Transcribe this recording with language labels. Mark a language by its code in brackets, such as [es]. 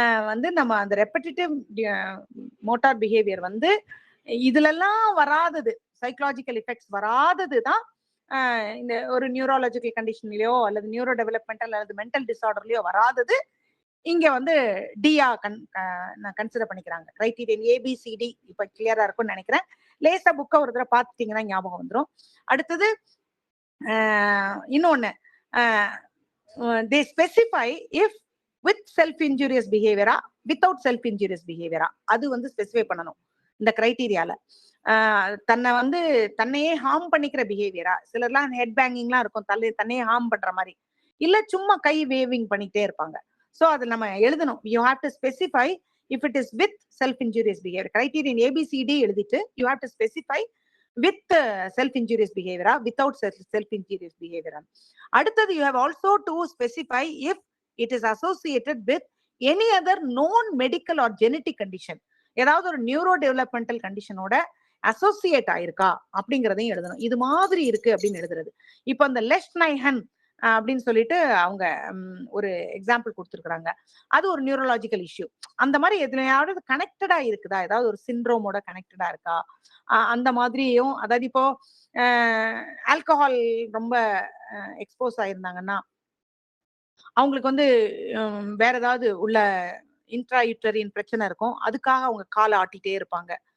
[ta] வந்து நம்ம அந்த ரெப்படிட்டிவ் மோட்டார் பிஹேவியர் வந்து இதுலெல்லாம் வராதது, சைக்கலாஜிக்கல் எஃபெக்ட்ஸ் வராதது தான் இந்த ஒரு நியூரோலாஜிக்கல் கண்டிஷன்லயோ அல்லது நியூரோ டெவலப்மெண்டல் அல்லது மென்டல் டிசார்டர்லயோ வராதது இங்க வந்து டியா கன்சிடர் பண்ணிக்கிறாங்க. கிரைட்டீரியன் ABCD இப்ப கிளியரா இருக்கும்னு நினைக்கிறேன். லேசா புக்கை ஒரு தடவை பார்த்துட்டீங்கன்னா ஞாபகம் வந்துடும். [en] அடுத்தது இன்னொன்னு, they specify if with self injurious behavior without self injurious behavior, [ta] அது வந்து ஸ்பெசிஃபை பண்ணணும் இந்த கிரைட்டீரியால. தன்னையே ஹார்ம் பண்ணிக்கிற பிஹேவியரா, சிலர்லாம் ஹெட் பேங்கிங்லாம் இருக்கும், தன்னையே ஹார்ம் பண்ற மாதிரி, இல்ல சும்மா கை வேவிங் பண்ணிட்டே இருப்பாங்க. சோ அது நம்ம எழுதணும், [en] you have to specify if it is with self injurious behavior. criterion ABCD [ta] எழுதிட்டு [en] you have to specify with self injurious behavior without self injurious behavior. அடுத்தது you have also to specify if it is associated with any other known medical or genetic condition, [ta] ஏதாவது ஒரு neuro developmental கண்டிஷனோட associate ஆயிருக்கா அப்படிங்கிறதையும் எழுதணும். இது மாதிரி இருக்கு அப்படின்னு எழுதுறது. இப்ப அந்த லெஷ்ட்னைஹன் அப்படின்னு சொல்லிட்டு அவங்க ஒரு எக்ஸாம்பிள் கொடுத்துருக்காங்க, அது ஒரு நியூரலாஜிக்கல் இஷ்யூ. அந்த மாதிரி எதுலையாவது கனெக்டடா இருக்குதா, ஏதாவது ஒரு சிண்ட்ரோமோட கனெக்டடா இருக்கா, அந்த மாதிரியும். அதாவது இப்போ ஆல்கஹால் ரொம்ப எக்ஸ்போஸ் ஆயிருந்தாங்கன்னா அவங்களுக்கு வந்து வேற ஏதாவது உள்ள இன்ட்ராயூட்டரின் பிரச்சனை இருக்கும், அதுக்காக அவங்க காலை ஆட்டிட்டே இருப்பாங்க.